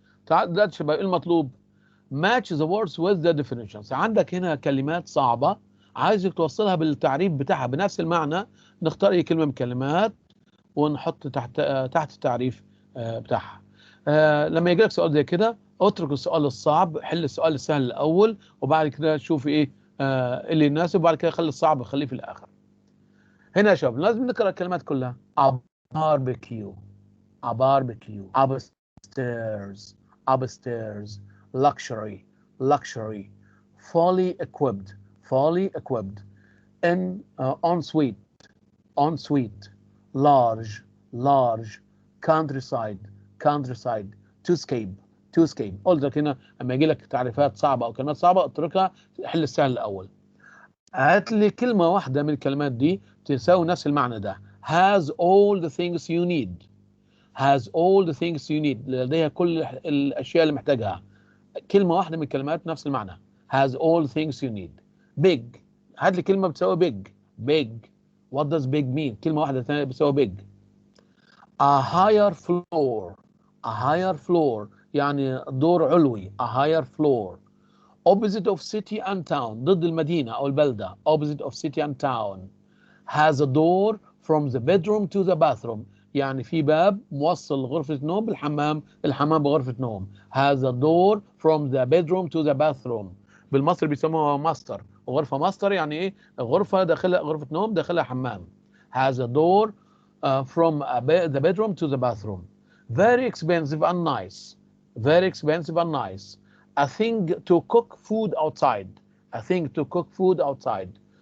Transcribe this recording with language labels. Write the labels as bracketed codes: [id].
[ar] دلوقتي شباب المطلوب [en] match the words with the definitions. [ar] عندك هنا كلمات صعبة عايزك توصلها بالتعريف بتاعها بنفس المعنى. نختار اي كلمة من الكلمات ونحط تحت التعريف بتاعها. لما يجي لك سؤال زي كده اترك السؤال الصعب، حل السؤال السهل الاول وبعد كده شوف ايه اللي يناسب وبعد كده خلي الصعب خليه في الاخر. هنا يا شباب لازم نقرا الكلمات كلها. [en] a barbecue, a barbecue, upstairs, upstairs, luxury, luxury, fully equipped, fully equipped, ensuite, ensuite, large, large, countryside, countryside, to escape, to escape. [ar] قلت هنا لما يجي لك تعريفات صعبة أو كلمات صعبة اتركها حل السهل الأول. هات لي كلمة واحدة من الكلمات دي تساوي نفس المعنى ده. [en] has all the things you need. has all the things you need. [ar] لديها كل الأشياء اللي محتاجها. كلمة واحدة من الكلمات نفس المعنى. [en] has all things you need. big. [ar] هات لي كلمة بتساوي [en] big. big. What does big mean? [ar] كلمة واحدة ثانية بتساوي [en] big. A higher floor. A higher floor [ar] يعني دور علوي. [en] A higher floor. Opposite of city and town. [ar] ضد المدينة أو البلدة. [en] Opposite of city and town. Has a door from the bedroom to the bathroom. [ar] يعني في باب موصل غرفة النوم بالحمام. الحمام بغرفة نوم. [en] Has a door from the bedroom to the bathroom. [ar] بالمصري بيسموها ماستر. وغرفة ماستر يعني إيه؟ غرفة داخلها غرفة نوم داخلها حمام. [en] Has a door from the bedroom to the bathroom. Very expensive and nice. Very expensive and nice. A thing to cook food outside. A thing to cook food outside.